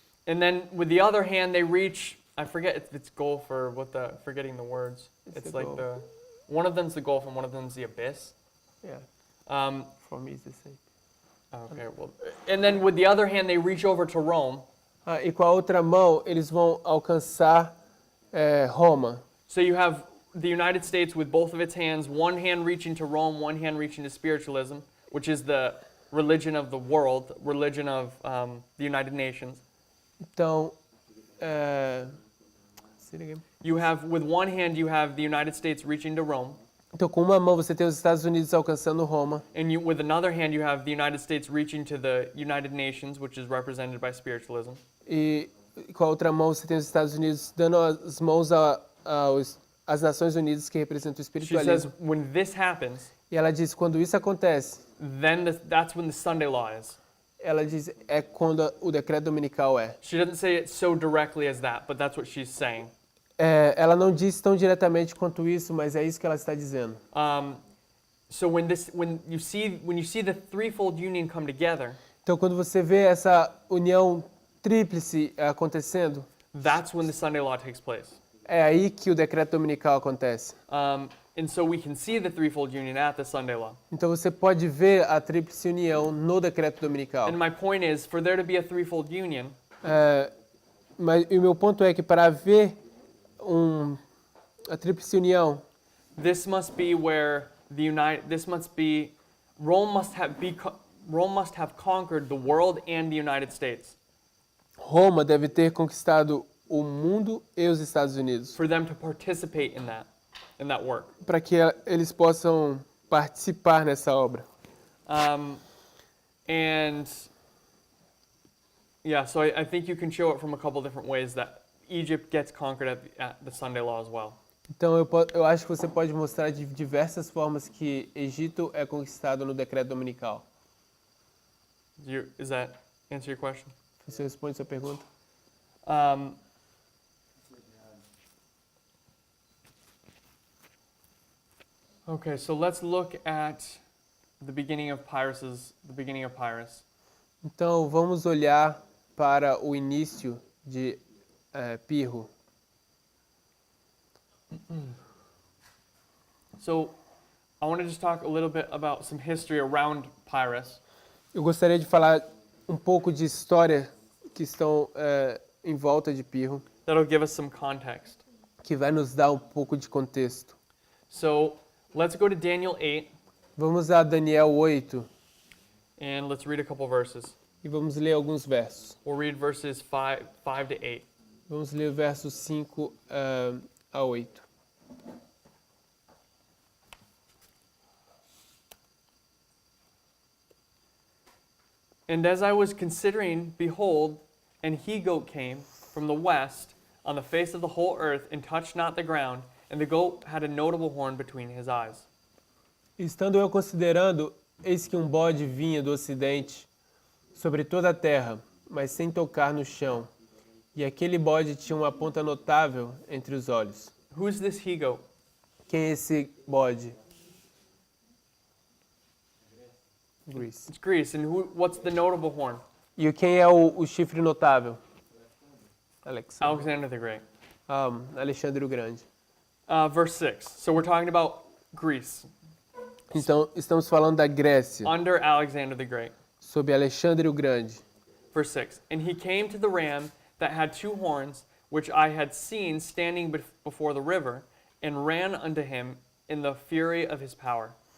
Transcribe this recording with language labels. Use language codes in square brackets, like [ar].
[en] And then with the other hand, they reach. I forget if it's Gulf or forgetting the words. It's the like Gulf. one of them's the Gulf and one of them's the abyss. Yeah, Um, for me it's the same. okay, well, and then with the other hand, they reach over to Rome. [pt] E com a outra mão eles vão alcançar Roma. [en] So you have the United States with both of its hands, one hand reaching to Rome, one hand reaching to spiritualism, which is the religion of the world, religion of the United Nations. [pt] Então, [en] say it again. You have, with one hand, you have the United States reaching to Rome, [pt] Então, com uma mão você tem os Estados Unidos alcançando Roma, [en] and with another hand, you have the United States reaching to the United Nations, which is represented by spiritualism. [pt] e com a outra mão você tem os Estados Unidos dando as mãos às Nações Unidas, que representam o [en] She says, [pt] espiritualismo. [en] when this happens, [pt] E ela diz, quando isso acontece, [en] then that's when the Sunday law is. [pt] ela diz, é quando o decreto dominical é. [en] She doesn't say it so directly as that, but that's what she's saying. [pt] Ela não diz tão diretamente quanto isso, mas é isso que ela está dizendo. [en] So when you see the threefold union come together, [pt] Então, quando você vê essa união tríplice acontecendo, [en] that's when the Sunday law takes place. [pt] é aí que o decreto dominical acontece. [en] And so we can see the threefold union at the Sunday law. [pt] Então, você pode ver a tríplice união no decreto dominical. [en] And my point is, for there to be a threefold union, [pt] Mas o meu ponto é que para haver a tríplice união, [en] this must be where Rome must have conquered the world and the United States [pt] Roma deve ter conquistado o mundo e os Estados Unidos, [en] for them to participate in that work. [pt] para que eles possam participar nessa obra. [en] And yeah, so I think you can show it from a couple different ways that Egypt gets conquered at the Sunday law as well. [pt] Então, eu acho que você pode mostrar de diversas formas que Egito é conquistado no decreto dominical. [en] Does that answer your question? [pt] Você responde sua pergunta? [en] Okay, so let's look at the beginning of Pyrrhus. [pt] Então, vamos olhar para o início de Pirro. [en] So I want to just talk a little bit about some history around Pyrrhus. [pt] Eu gostaria de falar um pouco de história que estão em volta de Pirro, [en] That'll give us some context. [pt] que vai nos dar um pouco de contexto. [en] So let's go to Daniel 8 [pt] Vamos a Daniel 8 [en] and let's read a couple verses. [pt] e vamos ler alguns versos. [en] We'll read verses 5 to 8. [pt] Vamos ler versos 5 a 8. [en] And as I was considering, behold, an he-goat came from the west on the face of the whole earth and touched not the ground, and the goat had a notable horn between his eyes. [pt] Estando eu considerando, eis que um bode vinha do ocidente sobre toda a terra, mas sem tocar no chão. E aquele bode tinha uma ponta notável entre os olhos. [en] Who's this he-goat? [pt] Quem é esse bode? [en] Greece. It's Greece. And what's the notable horn? [pt] E quem é o chifre notável? [en] Alexander the Great. [pt] Alexandre o Grande. [en] Verse 6. So we're talking about Greece [pt] Então, estamos falando da Grécia, [en] under Alexander the Great. [pt] sob Alexandre o Grande. [en] Verse 6. And he came to the ram that had two horns, which I had seen standing before the river, and ran unto him in the fury of his power.